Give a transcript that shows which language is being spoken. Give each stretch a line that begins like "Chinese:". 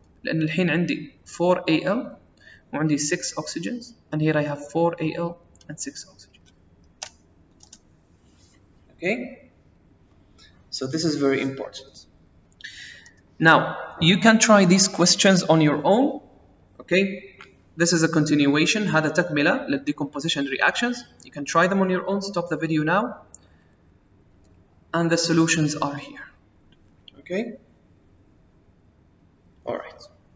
Arabic: لأن الحين عندي 4 Al وعندي 6 oxygens.
English: And here I have 4 Al and 6 oxygen. Okay? So this is very important. Now, you can try these questions on your own. Okay? This is a continuation.
Arabic: هذا تكملة للدecomposition reactions.
English: You can try them on your own. Stop the video now. And the solutions are here. Okay? Alright.